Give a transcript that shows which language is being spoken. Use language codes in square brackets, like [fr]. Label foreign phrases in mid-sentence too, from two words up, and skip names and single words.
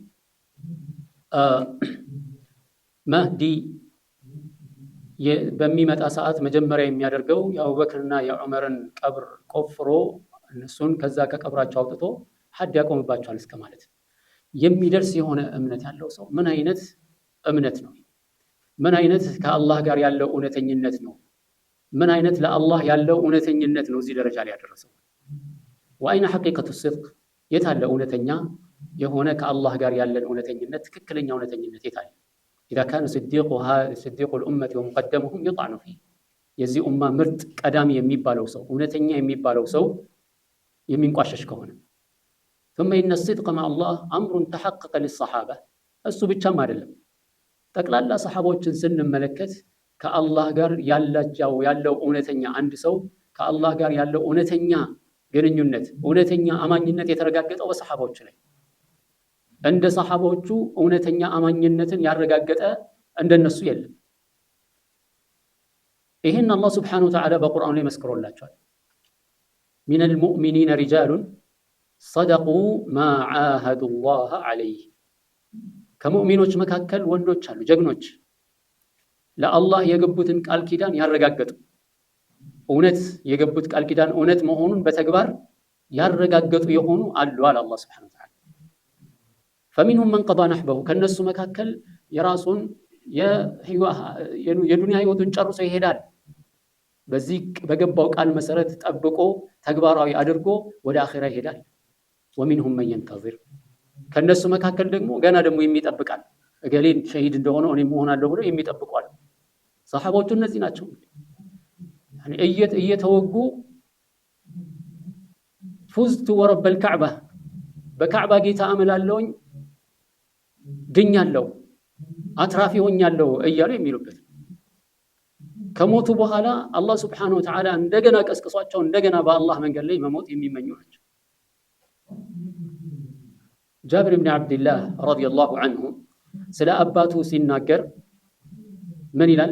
[am] መህዲ በሚመጣ ሰዓት መጀመሪያ የሚያደርገው የአቡበክርና የዑመርን ቀብር ቆፍሮ እነሱን ከዛ ከቀብራቸው አውጥቶ ሐድ ያቆምባቸዋል እስከ ማለት የሚደርስ የሆነ እምነት ያለው ሰው ምን አይነት እምነት ነው? ምን አይነት ከአላህ ጋር ያለው እውነተኝነት ነው? ምን አይነት ለአላህ ያለው እውነተኝነት ነው እዚህ ደረጃ ላይ ያደረሰው? [ar] وأين حقيقة صدق [am] የታለ እውነተኛ የሆነ ከአላህ ጋር ያለን እውነተኝነት ትክክለኛ እውነተኝነት የታለ? [ar] إذا كان صديق الأمة ومقدمهم يطعن فيه [am] የዚህ ኡማ ምርጥ ቀዳሚ የሚባለው ሰው እውነተኛ የሚባለው ሰው የሚንቋሸሽ ከሆነ [ar] ثم إن الصدق مع الله أمر تحقق للصحابة [am] እሱ ብቻም አይደለም። ጠቅላላ ሰሃቦችን ስንመለከት ከአላህ ጋር ያለው እውነተኛ አንድ ሰው ከአላህ ጋር ያለው እውነተኛ ግንኙነት እውነተኛ አማኝነት የተረጋገጠው በሰሃቦች ላይ እንደ ሰሃቦቹ እውነተኛ አማኝነትን ያረጋገጠ እንደነሱ የለም። ይሄን አላህ [ar] سبحانه وتعالى [am] በቁርአኑ ላይ መስክሮላቸዋል። [ar] من المؤمنين رجال صدقوا ما عاهدوا الله عليه [am] ከሙእሚኖች መካከል ወንዶች አሉ ጀግኖች ለአላህ የገቡትን ቃል ኪዳን ያረጋገጡ እውነት የገቡት ቃል ኪዳን እውነት መሆኑን በተግባር ያረጋገጡ የሆኑ አሉ አለ አላህ [ar] سبحانه وتعالى። فمنهم من قضى نحبه [am] ከነሱ መካከል የራሱን የዱንያ ህይወቱን ጨርሶ ይሄዳል። በዚህ በገባው ቃል መሰረት ጠብቆ ተግባራዊ አድርጎ ወደ አኺራ ይሄዳል። [ar] ومنهم من ينتظر [am] ከነሱ መካከል ደግሞ ገና ደግሞ የሚጠብቃል። እገሌን ሸሂድ እንደሆነ እኔ መሆናለሁ ብሎ የሚጠብቋል። ሰሃቦቹ እነዚህ ናቸው። يعني እየተወጉ [ar] فزت ورب الكعبة [am] በካዕባ ጌታ አመላለሁኝ ድኛለሁ አትራፊ ሆኛለሁ እያሉ የሚሉበት ከሞቱ በኋላ አላህ [ar] سبحانه وتعالى [am] እንደገና ቀስቅሷቸው እንደገና በአላህ መንገድ ላይ መሞት የሚመኙ ናቸው። ጃብር ኢብኑ አብዱላህ [ar] رضي الله عنه [am] ስለ አባቱ ሲናገር ምን ይላል?